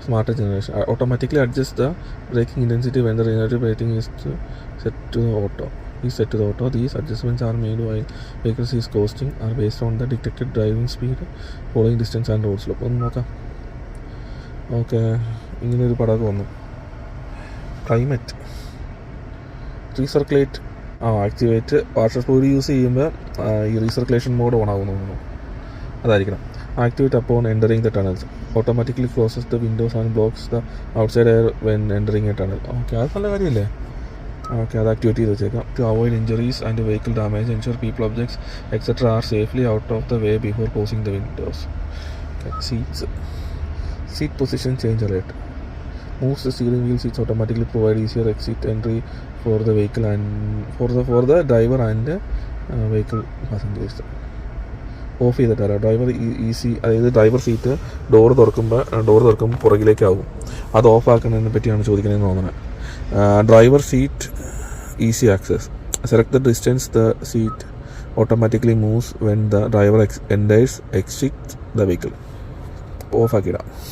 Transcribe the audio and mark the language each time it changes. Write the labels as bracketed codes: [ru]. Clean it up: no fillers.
[en] Smart generation automatically adjust the braking intensity when the relative braking is set to the auto. These adjustments are made while vehicles is coasting, are based on the detected driving speed, following distance and road slope. [ml] ഒന്ന് നോക്കാം. Okay, ഇങ്ങനൊരു പടമൊക്കെ വന്നു. Climate recirculate activate water fluid use ചെയ്യുമ്പോൾ ഈ recirculation mode on ആകുന്നു. അതായിരിക്കണം. [en] Activate upon entering the tunnels. Automatically closes the windows and blocks the outside air when entering a tunnel. [ml] Okay, അത് നല്ല കാര്യമല്ലേ? ഓക്കെ, അത് ആക്ടിവേറ്റ് ചെയ്ത് വെച്ചേക്കാം. [en] To avoid injuries and vehicle damage, ensure people, objects, etc. are safely out of the way before closing the windows. Okay. Seat position change alert. Moves the steering wheel seats automatically, provide easier exit entry for the vehicle and for the driver and vehicle passengers. [ml] Of ചെയ്തിട്ടല്ല driver easy, അതായത് driver seat door തുറക്കുമ്പോൾ പുറകിലേക്കാവും. അത് of ആക്കുന്നതിനെ പറ്റിയാണ് ചോദിക്കുന്നതെന്ന് തോന്നുന്നത്. Driver seat easy access. [en] Select the distance the seat automatically moves when the driver enters exit the vehicle. [ml] Of ആക്കിയിടാം.